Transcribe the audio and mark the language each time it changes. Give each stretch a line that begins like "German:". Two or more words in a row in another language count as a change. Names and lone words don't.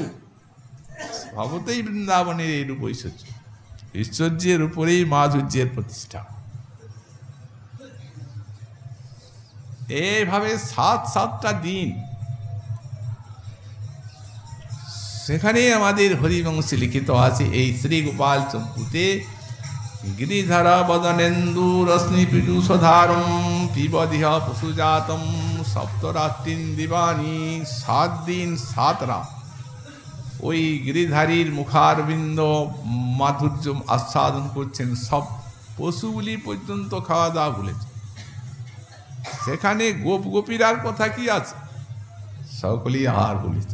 Bangla: ভাবতেই বৃন্দাবনের এইরূপ ঐশ্বর্য, ঐশ্বর্যের উপরেই মাধুর্যের প্রতিষ্ঠা। এইভাবে সাতটা দিন সেখানে আমাদের হরিবংশে লিখিত আছে। এই শ্রী গোপাল চম্পুতে
Sanskrit: गिरिधर बदनेन्दु रश्मि पीयूषधारम पिबदिह पशुजातम सप्तरात्रिन दिवानी
Bangla: 7 दिन 7 রাত ওই গিরিধারীর মুখারবিন্দ মাধুর্য আস্বাদন করছেন। সব পশুগুলি পর্যন্ত খাওয়া দাওয়া ভুলেছে। সেখানে গোপ গোপীরার কথা কি আছে? সকলেই আহার বলেছে।